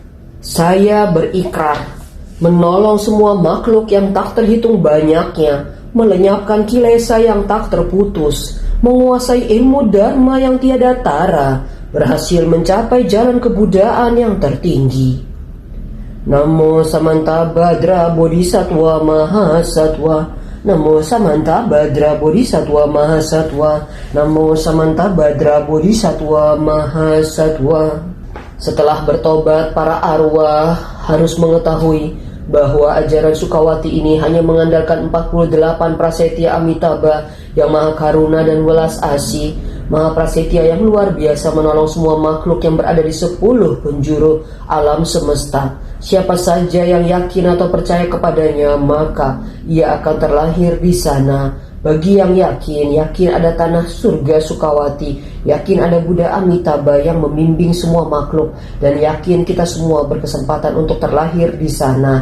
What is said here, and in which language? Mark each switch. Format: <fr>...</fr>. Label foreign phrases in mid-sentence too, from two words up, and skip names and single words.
<id>Saya berikrar menolong semua makhluk yang tak terhitung banyaknya, melenyapkan kilesa yang tak terputus, menguasai ilmu dharma yang tiada tara, berhasil mencapai jalan kebudayaan yang tertinggi.</id> <sa>Namo Samanta Badra Bodhisattva Mahasatwa. Namo Samanta Badra Bodhisattva Mahasatwa. Namo Samanta Badra Bodhisattva Mahasatwa.</sa> <id>Setelah bertobat, para arwah harus mengetahui bahwa ajaran Sukawati ini hanya mengandalkan 48 prasetya Amitabha yang maha karuna dan welas asih, maha prasetya yang luar biasa menolong semua makhluk yang berada di 10 penjuru alam semesta. Siapa saja yang yakin atau percaya kepadanya, maka ia akan terlahir di sana. Bagi yang yakin ada tanah surga Sukawati, yakin ada Buddha Amitabha yang membimbing semua makhluk, dan yakin kita semua berkesempatan untuk terlahir di sana.</id>